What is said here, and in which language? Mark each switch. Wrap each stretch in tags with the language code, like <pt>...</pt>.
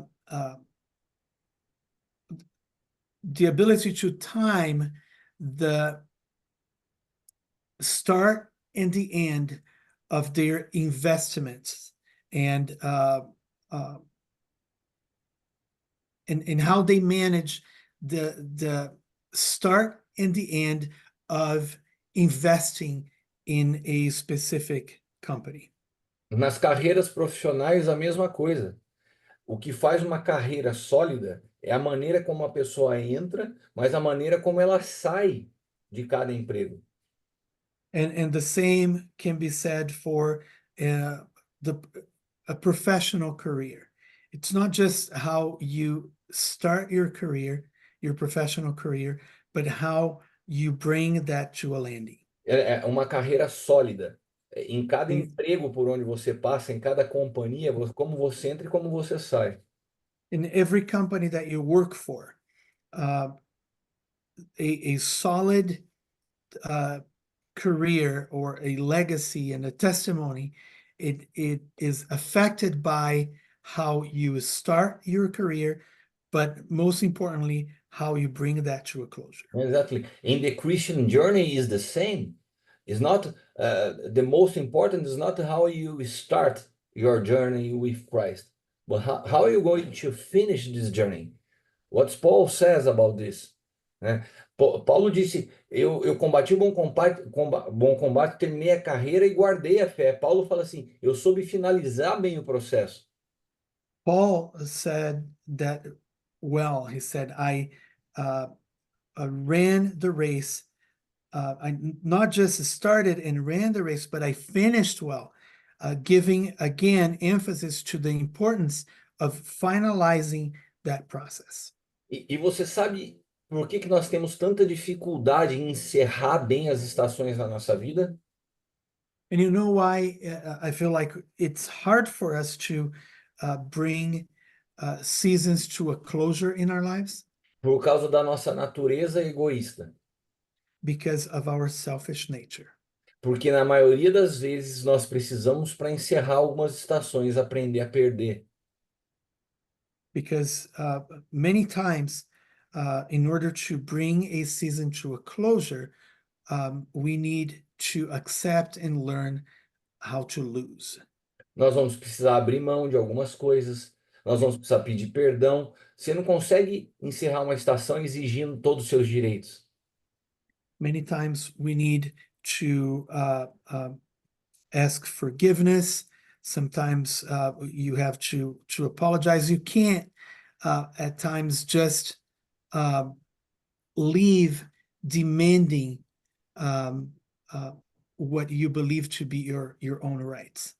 <en>uh, the ability to time the start and the end of their investments and how they manage the start and the end of investing in a specific company.</en> <pt>Nas carreiras profissionais, a mesma coisa. O que faz uma carreira sólida é a maneira como a pessoa entra, mas a maneira como ela sai de cada emprego.</pt> <en>And the same can be said for a professional career. It's not just how you start your career, your professional career, but how you bring that to a landing.</en> <pt>É uma carreira sólida. Em cada Sim. emprego por onde você passa, em cada companhia, como você entra e como você sai.</pt> <en>In every company that you work for, a solid career or a legacy and a testimony, it is affected by how you start your career, but most importantly, how you bring that to a closure. Exactly. In the Christian journey is the same. It's not the most important is not how you start your journey with Christ, but how are you going to finish this journey? What Paul says about this,</en> <pt>né? Paulo disse: eu combati o bom combate, terminei a carreira e guardei a fé. Paulo fala assim: eu soube finalizar bem o processo.</pt> <en>Paul said that, well, he said, I ran the race. I not just started and ran the race, but I finished well, giving again emphasis to the importance of finalizing that process.</en> <pt>E você sabe por que nós temos tanta dificuldade em encerrar bem as estações da nossa vida?</pt> <en>And you know why I feel like it's hard for us to bring seasons to a closure in our lives?</en> <pt>Por causa da nossa natureza egoísta.</pt> <en>Because of our selfish nature.</en> <pt>Porque na maioria das vezes nós precisamos, para encerrar algumas estações, aprender a perder.</pt> <en>Because many times, in order to bring a season to a closure, we need to accept and learn how to lose.</en> <pt>Nós vamos precisar abrir mão de algumas coisas, nós vamos precisar pedir perdão. Você não consegue encerrar uma estação exigindo todos os seus direitos.</pt> <en>Many times we need to ask forgiveness. Sometimes you have to apologize. You can't at times just leave demanding what you believe to be your own rights.</en>